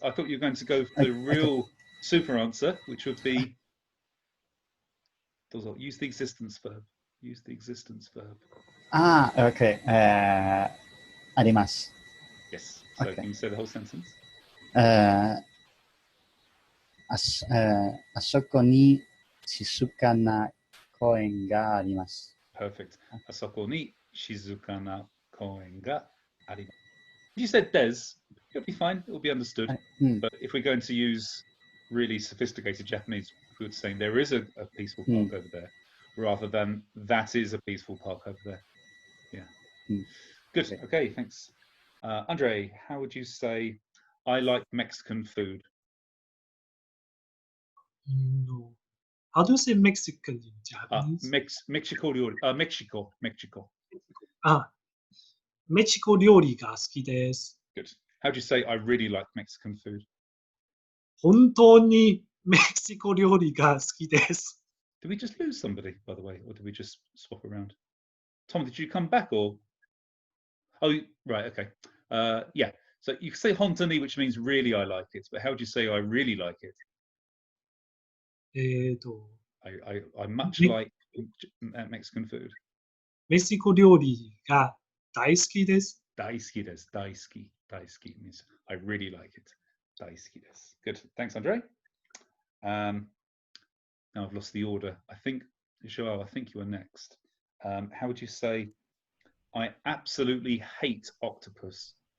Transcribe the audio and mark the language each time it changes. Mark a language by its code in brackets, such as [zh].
[en] I thought you were going to go for the real super answer, which would be, use the existence verb. Use the existence verb. [ja] Okay. あります。 [en] Yes. So Okay. can you say the whole sentence? [ja] あそこに、静かな公園があります。 [en] Perfect. [ja] あそこに静かな公園があります。 [en] If you said des, it'll be fine. It'll be understood. [ja] はい、うん、 [en] But if we're going to use really sophisticated Japanese, we would say there is a peaceful park over there, rather than that is a peaceful park over there. Yeah. Good. Okay, thanks. Andre, how would you say I like Mexican food? No. How do you say Mexican in Japanese? Mexico. Mexico. [ja] あ、メキシコ料理が好きです。 [en] Good. How do you say I really like Mexican food? [ja] 本当にメキシコ料理が好きです。 [en] Did we just lose somebody, by the way, or did we just swap around? Tom, did you come back or? Oh, right. Okay. Yeah. So you can say hontoni, which means really I like it, but how do you say I really like it? I much like Mexican food. [ja] メキシコ料理が大好きです。 Daisuki desu. [en] Daisuki means I really like it. [ja] Daisuki desu. [en] Good. Thanks, Andre. Now I've lost the order. I think, Joel, I think you are next. How would you say I absolutely hate octopus?